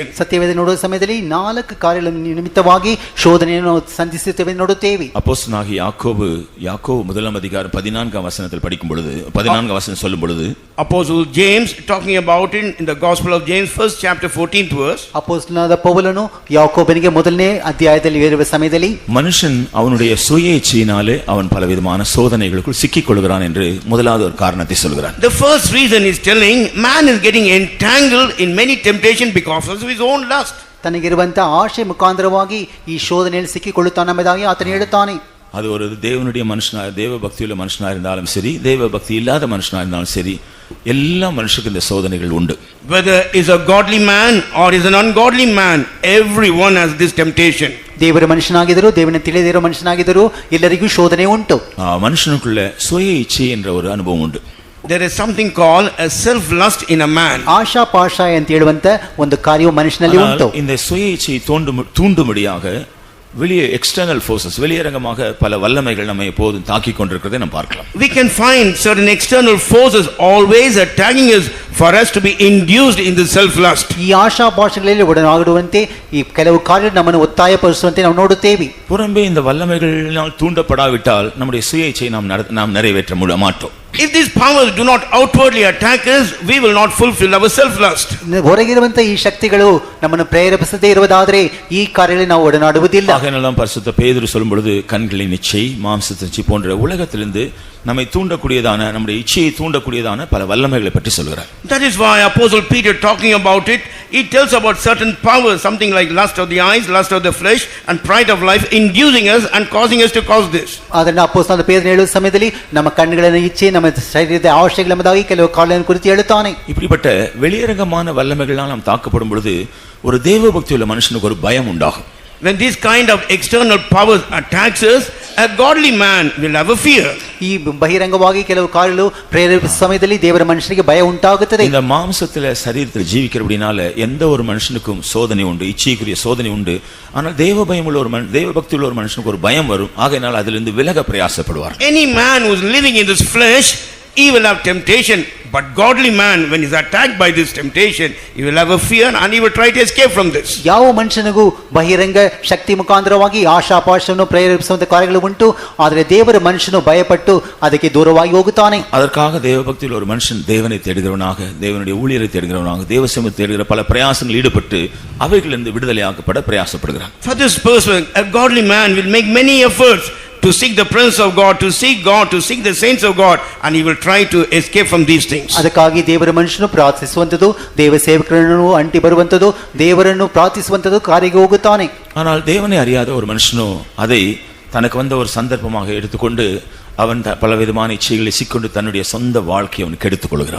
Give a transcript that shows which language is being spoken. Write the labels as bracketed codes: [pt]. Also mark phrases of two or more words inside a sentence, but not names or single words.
[kn] ಸತ್ಯವೇದ ನೋಡುವ ಸಮಯದಲ್ಲಿ 4 ಕಾರ್ಯಗಳ ನಿಮಿತ್ತವಾಗಿ ಶೋಧನೆಯನ್ನು ಸಂಧಿಸುತ್ತೇವೆ ನೋಡುತ್ತೇವೆ. [ta] அப்போஸ்தலனாகிய யாக்கோபு முதலாம் அதிகாரம் 14ஆம் வசனத்தில் படிக்கும் பொழுது 14ஆம் வசனம் சொல்லும் பொழுது [en] Apostle James talking about it in the Gospel of James first chapter 14th verse. [kn] ಅಪೊಸ್ತಲನಾದ ಪೌಲನು ಯಾಕೋಬನಿಗೆ ಮೊದಲನೇ ಅಧ್ಯಾಯದಲ್ಲಿ ಹೇಳುವ ಸಮಯದಲ್ಲಿ [ta] மனுஷன் அவனுடைய சுய இச்சையினாலே அவன் பலவிதமான சோதனைகளுக்குள் சிக்கிக் கொள்கிறான் என்று முதலாவது ஒரு காரணத்தை சொல்கிறான். [en] The first reason is telling man is getting entangled in many temptation because of his own lust. [kn] ತನಗಿರುವಂತ ಆಶೆ ಮುಖಾಂತರವಾಗಿ ಈ ಶೋಧನೆಯಲ್ಲಿ ಸಿಕ್ಕಿಕೊಳ್ಳುತ್ತಾನೆಂಬುದಾಗಿ ಆತನು ಹೇಳುತ್ತಾನೆ. [ta] அது ஒரு தேவனுடைய மனுஷனா தேவ பக்தியுள்ள மனுஷனா இருந்தாலும் சரி தேவ பக்தி இல்லாத மனுஷனா இருந்தாலும் சரி எல்லா மனுஷனுக்கும் இந்த சோதனைகள் உண்டு. [en] Whether is a godly man or is an ungodly man, everyone has this temptation. [kn] ದೇವರ ಮನುಷ್ಯನಾಗಿದ್ದರು ದೇವನ ತಿಳಿದಿರೋ ಮನುಷ್ಯನಾಗಿದ್ದರು ಎಲ್ಲರಿಗೂ ಶೋಧನೆ ಉಂಟು. [ta] மனுஷனுக்குள்ள சுய இச்சை என்ற ஒரு அனுபவம் உண்டு. [en] There is something called a self lust in a man. [kn] ಆಶಾ ಪಾಶ ಅಂತ ಹೇಳುವಂತ ಒಂದು ಕಾರ್ಯವು ಮನುಷ್ಯನಲ್ಲಿ ಉಂಟು. [ta] இந்த சுய இச்சையை தூண்டும்படியாக வெளியே [en] external forces [ta] வெளியரங்கமாக பல வல்லமைகள் நம்மை எப்போதும் தாக்கிக் கொண்டிருக்கிறதை நாம் பார்க்கலாம். [en] We can find certain external forces always attacking us for us to be induced in the self lust. [kn] ಈ ಆಶಾ ಪಾಶಗಳಲ್ಲಿ ಒಡನಾಡುವಂತೆ ಈ ಕೆಲವು ಕಾರ್ಯಗಳು ನಮ್ಮನ್ನು ಒತ್ತಾಯಪಡಿಸುವಂತೆ ನಾವು ನೋಡುತ್ತೇವೆ. [ta] புறம்பே இந்த வல்லமைகளினால் தூண்டப்படாவிட்டால் நம்முடைய சுய இச்சையை நாம் நிறைவேற்ற மாட்டோம். [en] If these powers do not outwardly attack us, we will not fulfill our self lust. [kn] ಹೊರಗಿರುವಂತ ಈ ಶಕ್ತಿಗಳು ನಮ್ಮನ್ನು ಪ್ರೇರೇಪಿಸದೇ ಇರುವುದಾದರೆ ಈ ಕಾರ್ಯಗಳಲ್ಲಿ ನಾವು ಒಡನಾಡುವುದಿಲ್ಲ. [ta] ஆகையால் பரிசுத்த பேதுரு சொல்லும் பொழுது கண்களின் இச்சை மாம்சத்தின் இச்சை போன்ற உலகத்திலிருந்து நம்மை தூண்டக்கூடியதான நம்முடைய இச்சையை தூண்டக்கூடியதான பல வல்லமைகளை பற்றி சொல்கிறார். [en] That is why Apostle Peter talking about it, he tells about certain powers, something like lust of the eyes, lust of the flesh and pride of life inducing us and causing us to cause this. [kn] ಅದನ್ನ ಅಪೊಸ್ತಲನಾದ ಪೇತ್ರನು ಹೇಳುವ ಸಮಯದಲ್ಲಿ ನಮ್ಮ ಕಣ್ಣುಗಳ ಇಚ್ಛೆ ನಮ್ಮ ಶರೀರದ ಅವಶ್ಯಕತೆಗಳ ಎಂಬುದಾಗಿ ಕೆಲವು ಕಾರ್ಯಗಳನ್ನು ಕುರಿತು ಹೇಳುತ್ತಾನೆ. [ta] இப்படிப்பட்ட வெளியரங்கமான வல்லமைகளால் நாம் தாக்கப்படும் பொழுது ஒரு தேவ பக்தியுள்ள மனுஷனுக்கு ஒரு பயம் உண்டாகும். [en] When this kind of external powers attacks us, a godly man will have a fear. [kn] ಈ ಬಹಿರಂಗವಾಗಿ ಕೆಲವು ಕಾರ್ಯಗಳು ಪ್ರೇರೇಪಿಸುವ ಸಮಯದಲ್ಲಿ ದೇವರ ಮನುಷ್ಯನಿಗೆ ಭಯ ಉಂಟಾಗುತ್ತದೆ. [ta] இந்த மாம்சத்திலே சரீரத்தில் ஜீவிக்கிறபடினால எந்த ஒரு மனுஷனுக்கும் சோதனை உண்டு, இச்சைக்குரிய சோதனை உண்டு. ஆனால் தேவ பயமுள்ள ஒரு தேவ பக்தியுள்ள ஒரு மனுஷனுக்கு ஒரு பயம் வரும். ஆகையால் அதிலிருந்து விலக பிரயாசப்படுவார். [en] Any man who is living in this flesh, he will have temptation, but godly man when he is attacked by this temptation, he will have a fear and he will try to escape from this. [kn] ಯಾವ ಮನುಷ್ಯನಿಗೂ ಬಹಿರಂಗ ಶಕ್ತಿ ಮುಖಾಂತರವಾಗಿ ಆಶಾಪಾಶವನ್ನು ಪ್ರೇರೇಪಿಸುವಂತ ಕಾರ್ಯಗಳು ಉಂಟು. ಆದರೆ ದೇವರ ಮನುಷ್ಯನು ಭಯಪಟ್ಟು ಅದಕ್ಕೆ ದೂರವಾಗಿ ಹೋಗುತ್ತಾನೆ. [ta] அதற்காக தேவ பக்தியில் ஒரு மனுஷன் தேவனை தேடுகிறவனாக தேவனுடைய ஊழியரை தேடுகிறவனாக தேவ சமூகத்தை தேடுகிற பல பிரயாசங்களில் ஈடுபட்டு அவைகளிலிருந்து விடுதலையாக்கப்பட பிரயாசப்படுகிறான். [en] For this person, a godly man will make many efforts to seek the presence of God, to seek the saints of God, and he will try to escape from these things. [kn] ಅದಕ್ಕಾಗಿ ದೇವರ ಮನುಷ್ಯನು ಪ್ರಾರ್ಥಿಸುವಂತದ್ದು, ದೇವ ಸೇವಕರನ್ನು ಅಂಟಿ ಬರುವಂತದ್ದು, ದೇವರನ್ನು ಪ್ರಾರ್ಥಿಸುವಂತದ್ದು ಕಾರ್ಯಕ್ಕೆ ಹೋಗುತ್ತಾನೆ. [ta] ஆனால் தேவனை அறியாத ஒரு மனுஷனோ அதை தனக்கு வந்த ஒரு சந்தர்ப்பமாக எடுத்துக்கொண்டு அவன் பலவிதமான இச்சைகளை சிக்கொண்டு தன்னுடைய சொந்த வாழ்க்கையை அவன் கெடுத்துக் கொள்கிறான்.